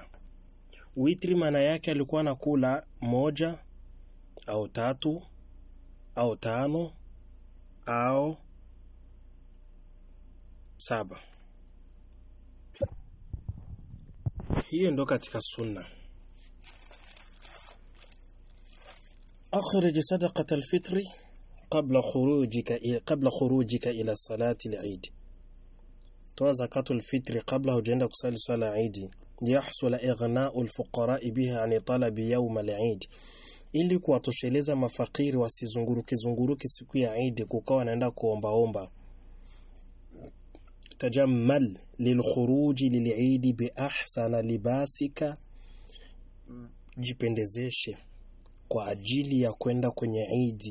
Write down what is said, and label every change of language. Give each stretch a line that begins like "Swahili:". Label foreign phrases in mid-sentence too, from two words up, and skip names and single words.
Swahili: Witri maana yake alikuwa anakula 1 au 3 au 5 au 7. Hiyo ndo katika sunna.
Arabic: أخرج صدقة الفطر قبل خروجك إلى الصلاة العيد. توa زكاة الفطر قبل
Swahili: hujaenda kusali swala Eid
Arabic: ليحصل إغناء الفقراء بها عن طلب يوم العيد,
Swahili: ili kuwatosheleza mafakiri wasizunguruke siku ya Eid kukawa naenda kuomba.
Arabic: تجمل للخروج للعيد بأحسن لباسك,
Swahili: jipendezeshe kwa ajili ya kwenda kwenye Eid.